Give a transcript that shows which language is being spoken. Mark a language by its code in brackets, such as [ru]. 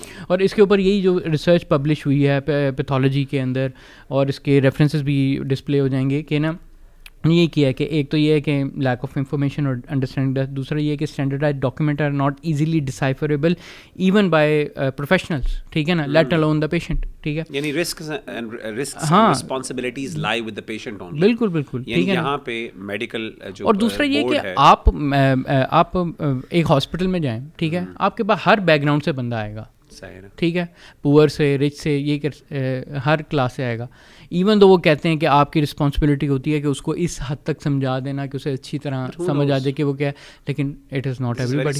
[ur] اور اس کے اوپر یہی جو ریسرچ پبلش ہوئی ہے پیتھولوجی کے اندر، اور اس کے ریفرنسز بھی ڈسپلے ہو جائیں گے کہ نا یہ کیا ہے کہ ایک تو یہ ہے کہ لیک آف انفارمیشن اور انڈرسٹینڈنگ، دوسرا یہ ہے کہ [en] standardise document are not easily decipherable even by professionals, [ur] ٹھیک ہے نا، [en] let alone the patient, [ur] ٹھیک ہے، [en] یعنی risks and responsibilities lie with the patient only. [ur] بالکل بالکل، یعنی یہاں پہ میڈیکل جو اور دوسرا یہ کہ آپ ایک ہاسپٹل میں جائیں، ٹھیک ہے، آپ کے پاس ہر بیک گراؤنڈ سے بندہ آئے گا، ٹھیک ہے، پور سے رچ سے یہ ہر کلاس سے آئے گا. ایون تو وہ کہتے ہیں کہ آپ کی رسپانسبلٹی ہوتی ہے کہ اس کو اس حد تک سمجھا دینا کہ اسے اچھی طرح سمجھ آ جائے کہ وہ کیا ہے، لیکن [en] It is not everybody.